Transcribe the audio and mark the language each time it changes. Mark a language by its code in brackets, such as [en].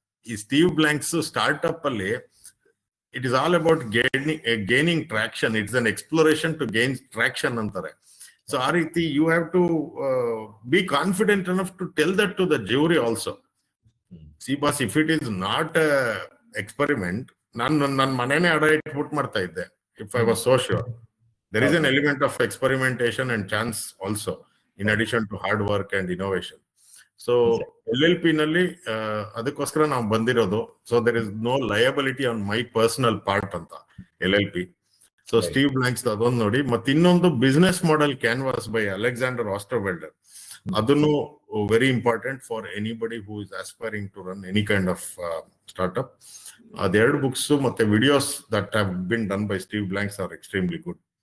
[en] ಈ Steve Blank's startup ಅಲ್ಲಿ it is all about gaining traction. It's an exploration to gain traction [kn] ಅಂತಾರೆ. [en] so [kn] ಆ ರೀತಿ [en] You have to be confident enough to tell that to the jury also. See boss, if it is not experiment, [kn] ನನ್ನ ಮನೇನೆ ಅಡ ಇಟ್ಬಿಟ್ಟು ಮಾಡ್ತಾ ಇದ್ದೆ. [en] If I was so sure, there is an element of experimentation and chance also in addition to hard work and innovation. [kn] So LLP ನಲ್ಲಿ ಅದಕ್ಕೋಸ್ಕರ ನಾವು ಬಂದಿರೋದು. [en] So there is no liability on my personal part ಅಂತ LLP. [kn] So Steve blanks ಅದೊಂದು ನೋಡಿ. ಮತ್ತೆ ಇನ್ನೊಂದು [en] Business model canvas by Alexander Osterwalder, ಅದನ್ನು very important for anybody who is aspiring to run any kind of startup. [kn] ಅದೆರಡು books ಮತ್ತೆ [en] Videos that have been done by Steve Blank's are extremely good.